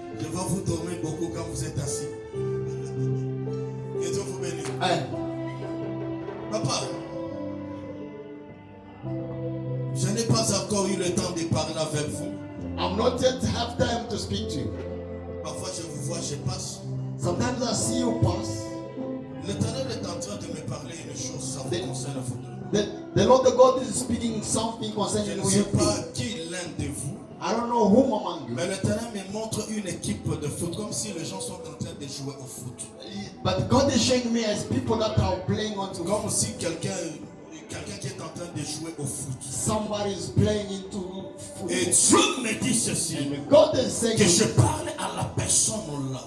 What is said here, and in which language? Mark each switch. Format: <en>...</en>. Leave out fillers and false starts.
<fr>Je vais vous dormir beaucoup quand vous êtes assis. Que Dieu vous bénisse. Hey, Papa, je n'ai pas encore eu le temps de parler avec vous.</fr> <en>I'm not yet have time to speak to you.</en> <fr>Parfois, je vous vois, je passe.</fr> <en>Sometimes I see you pass.</en> <fr>L'Éternel est en train de me parler une chose, ça vous concerne vous deux.</fr> <en>The Lord the God is speaking something</en> <fr>Je</fr> <en>concerning</en> <fr>ne</fr> <en>you.</en> <fr>sais pas qui l'un de vous,</fr> <en>I don't know whom among you.</en> <fr>mais l'Éternel me montre une équipe de foot, comme si les gens sont en train de jouer au foot.</fr> <en>But God is showing me as people that are playing onto</en> <fr>Comme si quelqu'un qui est en train de jouer au foot.</fr> <en>somebody is playing into</en> <fr>Et</fr> <en>football.</en> <fr>Dieu me dit ceci,</fr> <en>And God is saying,</en> <fr>que je parle à la personne là,</fr>